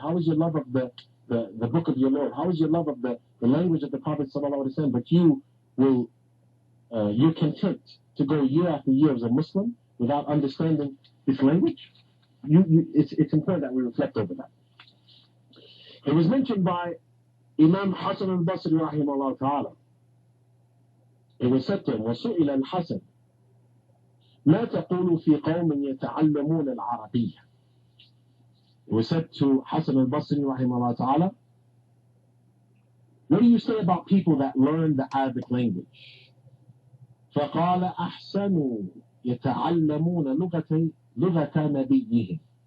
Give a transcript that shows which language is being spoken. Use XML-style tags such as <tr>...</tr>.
<en>How is your love of the book of your Lord? How is your love of the language of the Prophet ﷺ? But you're content to go year after year as a Muslim without understanding this language? It's important that we reflect over that. It was mentioned by Imam Hassan al-Basri rahimahullah ta'ala. It was said to him,</en> <ar>وَسُئِلَ الْحَسَنِ مَا تَقُولُ فِي قَوْمٍ يَتَعَلَّمُونَ الْعَرَبِيَّةِ.</ar> <en>It was said to Hassan al-Basri rahimahullah ta'ala, what do you say about people that learn the Arabic language?</en> <ar>فَقَالَ أَحْسَنُوا يَتَعَلَّمُونَ لُغَةَ نَبِيِّهِمْ.</ar>